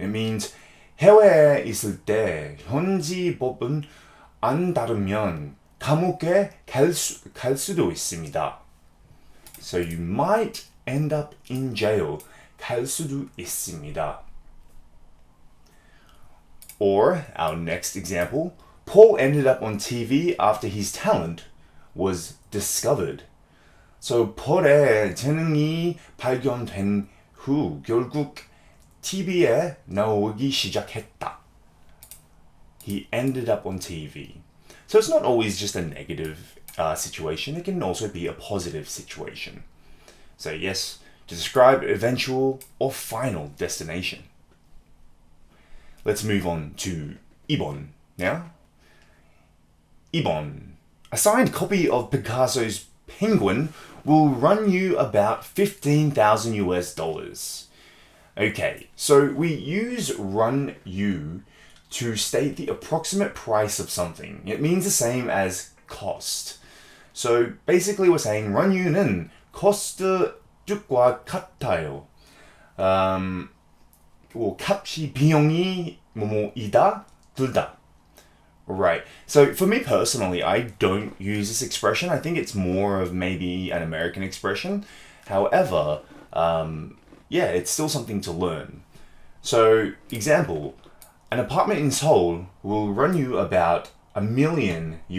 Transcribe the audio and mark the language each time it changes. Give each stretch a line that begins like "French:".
English: It means
Korean: 해외에 있을 때 현지 법은 안 따르면 감옥에 갈 수도 있습니다.
English: So you might end up in jail.
Korean: 갈 수도 있습니다.
English: Or our next example, Paul ended up on TV after his talent was discovered.
Korean: So Paul의 재능이 발견된 후 결국 TV에 나오기 시작했다.
English: He ended up on TV. So it's not always just a negative situation. It can also be a positive situation. So yes, to describe eventual or final destination. Let's move on to 2번 now. 2번. A signed copy of Picasso's Penguin will run you about $15,000. Okay, so we use run you to state the approximate price of something. It means the same as cost. So basically we're saying run you는 cost
Korean: 쪽과 같아요. 값이 비용이 뭐뭐이다 둘다.
English: Right. So for me personally, I don't use this expression. I think it's more of maybe an American expression. However, it's still something to learn. So example, an apartment in Seoul will run you about $1 million.